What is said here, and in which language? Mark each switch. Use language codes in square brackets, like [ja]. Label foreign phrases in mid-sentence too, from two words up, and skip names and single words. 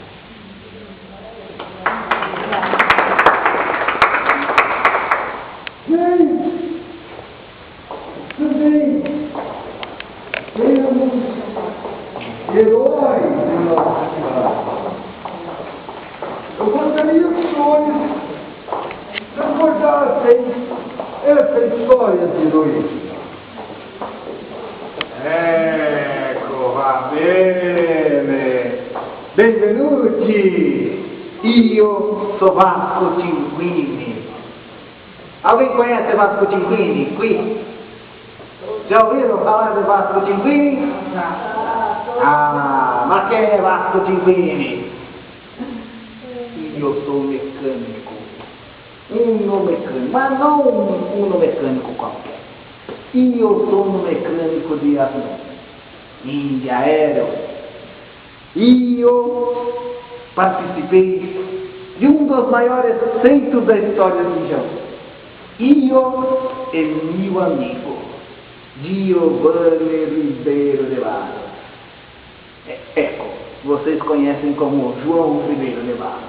[pt] Também temos heróis em nossa cidade. Eu gostaria que os senhores recordassem essa história de heroísmo. [it] Ecco, va bene. Benvenuti. Io sono Vasco Cinquini. [pt] Alguém conhece Vasco Cinquini qui? Já ouviram falar de Vasco Cinquini? [it] Ah, ma che è Vasco Cinquini? Io sono meccanico. Uno meccanico, ma non uno meccanico qualquer. Io sono meccanico di [pt] avião, de [it] aereo. [pt] Io participei de dos maiores feitos da história de Jaú. Io e meu amigo Giovanni Ribeiro de Barros. Ecco, vocês conhecem como João Ribeiro de Barros.